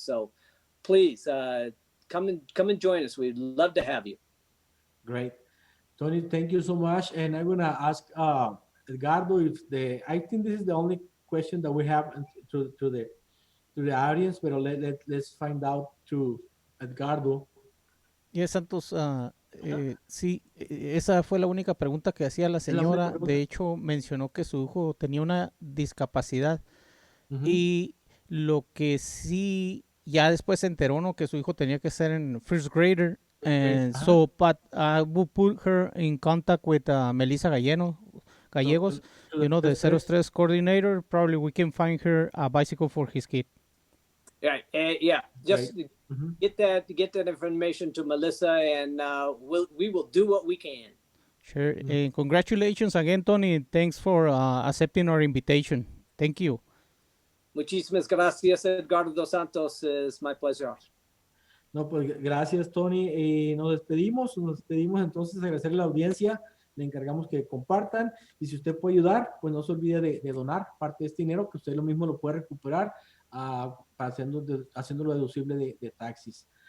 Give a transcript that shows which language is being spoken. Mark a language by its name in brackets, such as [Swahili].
[English] So please come and join us. We'd love to have you. Great. Tony, thank you so much. And I'm gonna ask Edgardo I think this is the only question that we have to the audience, but let's find out to Edgardo. [Spanish] Yes, Santos, sí, esa fue la única pregunta que hacía la señora. De hecho, mencionó que su hijo tenía una discapacidad, y lo que sí, ya después se enteró, ¿no?, que su hijo tenía que ser en first grader. [English] And so, but I will put her in contact with Melissa Gallegos, the 03 coordinator. Probably we can find her a bicycle for his kid. Yeah, yeah. Just get that information to Melissa, and we will do what we can. Sure. And congratulations again, Tony. Thanks for accepting our invitation. Thank you. [Spanish] Muchísimas gracias, Edgardo dos Santos. [English] It's my pleasure. [Spanish] No, pues gracias, Tony. Nos despedimos entonces, agradecerle a la audiencia, le encargamos que compartan, y si usted puede ayudar, pues no se olvide de donar parte de este dinero, que usted lo mismo lo puede recuperar haciéndolo deducible de taxis.